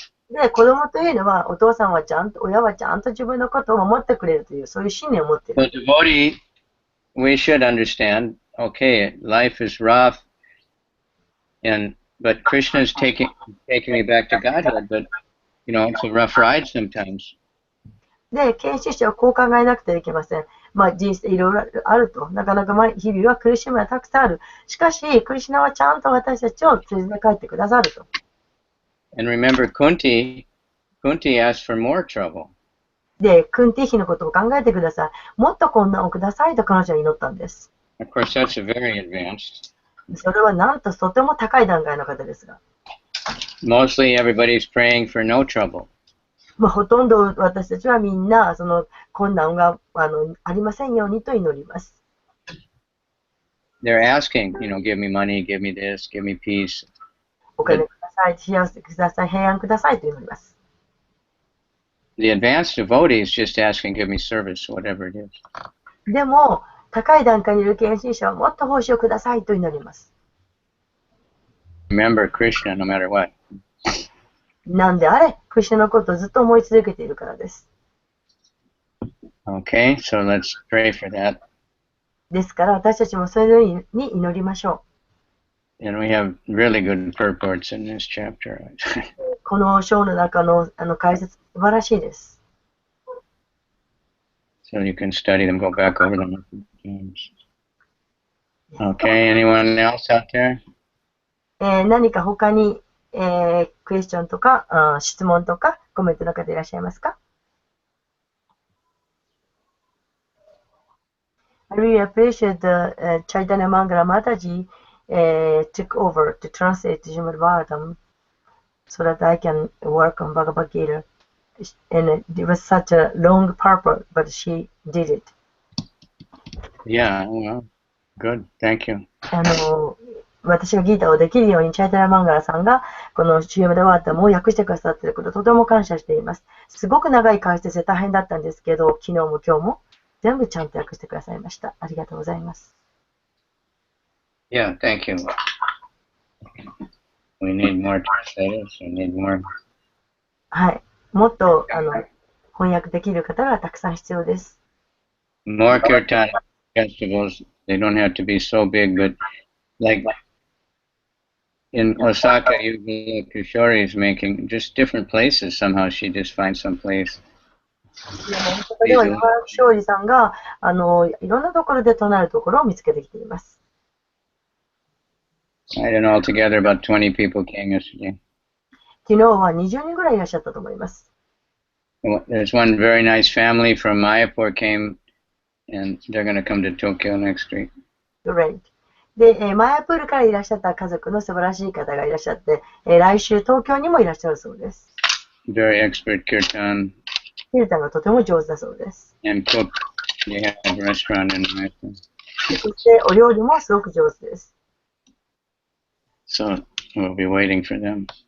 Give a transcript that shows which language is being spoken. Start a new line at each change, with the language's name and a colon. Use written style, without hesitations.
Japanese: で、子供というのは、お父さんはちゃんと、親はちゃんと自分のことを守ってくれるという、そういう信念を持っている。
English: So devotee, we should understand. Okay, life is rough, but Krishna is taking me back to Godhead. But it's a rough ride sometimes.
Japanese: で、研修者はこう考えなくてはいけません。まあ、人生いろいろあると。なかなか日々は苦しみがたくさんある。しかし、クリシュナはちゃんと私たちを連れて帰ってくださると。
English: And remember, Kunti asked for more trouble.
Japanese: で、クンティ妃のことを考えてください。もっと困難をくださいと彼女は祈ったんです。
English: Of course, that's a very advanced.
Japanese: それはなんととても高い段階の方ですが。
English: Mostly everybody's praying for no trouble.
Japanese: まあ、ほとんど私たちはみんなその困難がありませんようにと祈ります。
English: They're asking, give me money, give me this, give me peace.
Japanese: お金ください、幸せください、平安くださいと祈ります。
English: The advanced devotee is just asking, give me service, whatever it is.
Japanese: でも、高い段階にいる献身者はもっと報酬をくださいと祈ります。
English: Remember Krishna no matter what.
Japanese: なんであれ、クリシュナのことをずっと思い続けているからです。
English: Okay, so let's pray for that.
Japanese: ですから私たちもそれように祈りましょう。
English: And we have really good purports in this chapter.
Japanese: この章の中の解説素晴らしいです。
English: So you can study them, go back over them. Okay, anyone else out there?
Japanese: 何か他にクエスチョンとか質問とかコメントの方いらっしゃいますか？
English: I really appreciate the Chaitanya Mangala Mataji took over to translate Srimad Bhagavatam so that I can work on Bhagavad Gita. And it was such a long purpose, but she did it. Yeah, well, good. Thank you.
Japanese: 私がギータをできるようにチャイタラマンガラさんがこの CM で終わったも訳してくださっていることをとても感謝しています。すごく長い解説で大変だったんですけど、昨日も今日も全部ちゃんと訳してくださいました。ありがとうございます。
English: Yeah, thank you. We need more translators. We need more.
Japanese: はい。もっと翻訳できる方がたくさん必要です。
English: More kirtan festivals. They don't have to be so big, but like in Osaka, Kishori is making just different places. Somehow she just finds some place.
Japanese: では、今庄司さんがいろんなところで唱えるところを見つけてきています。
English: I don't know, altogether about 20 people came yesterday.
Japanese: 昨日は20人ぐらいいらっしゃったと思います。
English: There's one very nice family from Mayapur came, and they're going to come to Tokyo next week. Great.
Japanese: で、マヤプールからいらっしゃった家族の素晴らしい方がいらっしゃって、来週東京にもいらっしゃるそうです。
English: Very expert kirtan.
Japanese: キルタンがとても上手だそうです。
English: And cook. They have a restaurant in Mayapur.
Japanese: そしてお料理もすごく上手です。
English: So we'll be waiting for them.